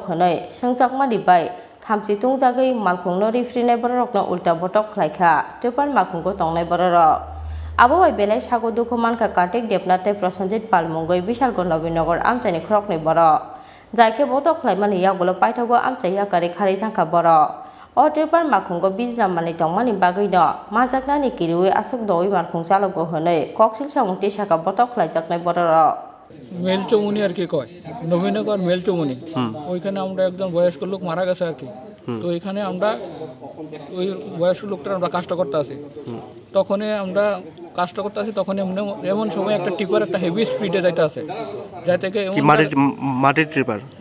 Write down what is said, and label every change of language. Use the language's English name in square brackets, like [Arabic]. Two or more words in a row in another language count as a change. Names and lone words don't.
[Kok Borok] khonai sengjakmani bai thamchi tungjagui markhungno refri nai borokno ulta botok khlaikha tirpar markhungko tongnai borok abo bai belai sago dukhu mankha Kartik Debnath tei Prosenjit Pal mungoi Bishalgarh Nobinagar amchaini khorokni borok jaike botok khlaimani yagulo paithago amchaya kari khari thangka borok o tirpar markhungko bijna mani tongmani bagui no majaknani kirui asuk doi markhung chalogo honai koksil samung tisaka botok khlaijaknai borok [Bangla] মেলচৌমনি আর কি কয় নবীনগর মেলচৌমনি ওইখানে আমরা একজন বয়স্ক লোক মারা গেছে আর কি তো এখানে আমরা ওই বয়স্ক লোকটার আমরা কাজটা করতে আছি তখনই আমরা কাজটা করতে আছি তখন এমন সময় একটা টিপার একটা [English] heavy speed [Bangla] যাইতে আছে যাই থেকে মাটির টিপার